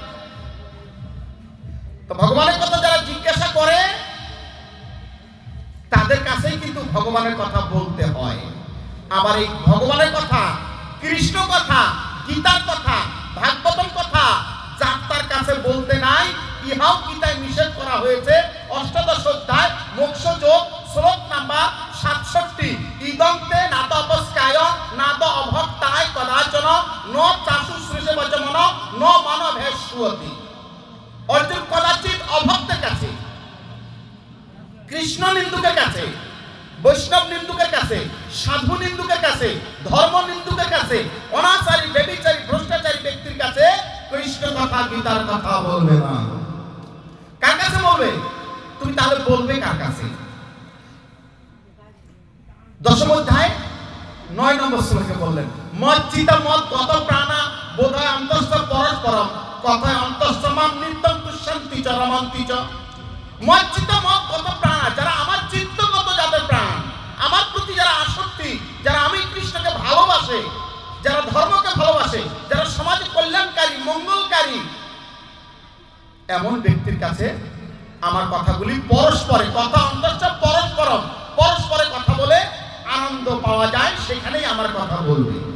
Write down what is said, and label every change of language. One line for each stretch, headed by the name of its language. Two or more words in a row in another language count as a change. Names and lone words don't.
Bangla: তো ভগবানের কথা যারা জিজ্ঞাসা করে তাদের কাছেই কিন্তু ভগবানের কথা বলতে হয়। আবার এই ভগবানের কথা, কৃষ্ণ কথা, গীতার কথা, ভাগবতম কথা যাত্রার কাছে বলতে নাই, ইহাও গীতায় নিষেধ করা হয়েছে। অষ্টাদশ অধ্যায় মোক্ষযোগ শ্লোক নাম্বার 67,
Sanskrit: ইদন্তে নাদ অপস্কায় নাদ অভক্তায় কদাচন ন চাশুশ্রুষে বচমন ন মানভেশ্বতি।
Bangla: অর্জুন কদাচিৎ অভক্তের কাছে, কৃষ্ণ নিন্দুকের কাছে, বৈষ্ণব নিন্দুকের কাছে, সাধু নিন্দুকের কাছে, ধর্ম নিন্দুকের কাছে, অনাচারী ব্যভিচারী ভ্রষ্টাচারী ব্যক্তির কাছে কৃষ্ণ কথা গীতার কথা বলবে না। কার কাছে বলবে? তুমি তাহলে বলবে কার কাছে? দশম অধ্যায় 9 নম্বর শ্লোকে বললেন,
Sanskrit: মজ্জিত মদ গত প্রাণা বোধয় অন্তস্থ পরস্পরম কথায় অন্তস্থ মাম নিত্যম তুষ্যন্তি চ রমন্তি চ। মজ্জিত মদ গত প্রাণা,
Bangla: যারা আমার চিত্তগত, যাদের প্রাণ আমার প্রতি যারা আসক্তি, যারা আমি কৃষ্ণকে ভালোবাসে, যারা ধর্মকে ভালোবাসে, যারা সমাজে কল্যাণকারী মঙ্গলকারী, এমন ব্যক্তির কাছে আমার কথাগুলি পরস্পরে,
Sanskrit: কথা অন্তস্থ পরস্পরম,
Bangla: পরস্পরে কথা বলে আনন্দ পাওয়া যায়, সেখানেই আমার কথা বলবে।